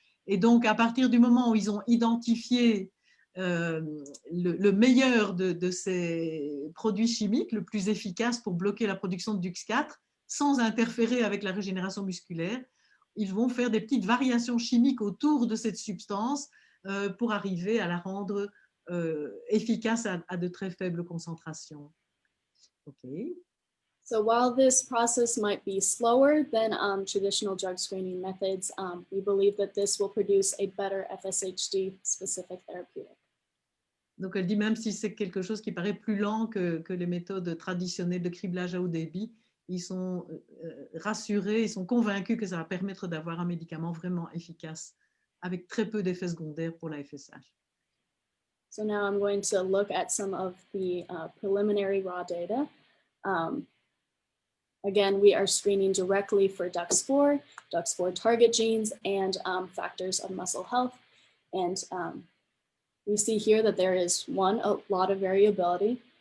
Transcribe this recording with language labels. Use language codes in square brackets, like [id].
[fr] Et donc, à partir du moment où ils ont identifié le meilleur de ces produits chimiques, le plus efficace pour bloquer la production de DUX4, sans interférer avec la régénération musculaire, ils vont faire des petites variations chimiques autour de cette substance pour arriver à la rendre efficace à de très faibles concentrations. [en] Okay. So while this process might be slower than traditional drug screening methods, we believe that this will produce a better FSHD specific therapeutic. [fr] Donc elle dit même si c'est quelque chose qui paraît plus lent que les méthodes traditionnelles de criblage à haut débit, ils sont rassurés, ils sont convaincus que ça va permettre d'avoir un médicament vraiment efficace avec très peu d'effets secondaires pour la FSH. [en] So now I'm going to look at some of the preliminary raw data. Again, we are screening directly for DUX4 target genes, and factors of muscle health. And we see here that there is a lot of variability.